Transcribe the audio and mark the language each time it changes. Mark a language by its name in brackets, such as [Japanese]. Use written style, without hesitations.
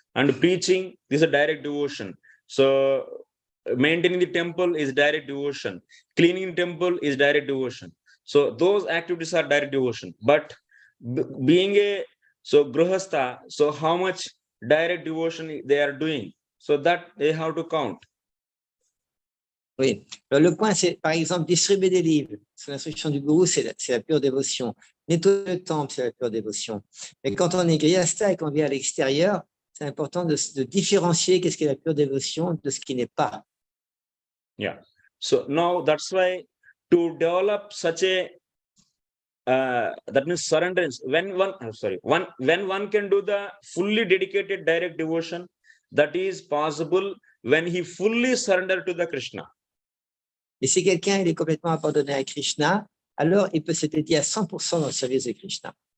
[English] And preaching, this is a direct devotion. So maintaining the temple is direct devotion. Cleaning the temple is direct devotion. So those activities are direct devotion. But being a grihastha, so how much direct devotion they are doing? So that they have to count. [French] Oui. Alors, le point, c'est, par exemple, distribuer des livres. Sous l'instruction du gourou, c'est la pure dévotion. Nettoyer le temple, c'est la pure dévotion. Mais quand on est grihastha et qu'on vient à l'extérieur, c'est important de différencier qu'est-ce qu'est la pure dévotion de ce qui n'est pas. [English] Yeah. So now that's why to develop such a that means surrenderance. When one can do the fully dedicated direct devotion, that is possible when he fully surrender to the Krishna. [French] Et si quelqu'un il est complètement abandonné à Krishna, alors il peut se dédier à 100% dans le service de Krishna.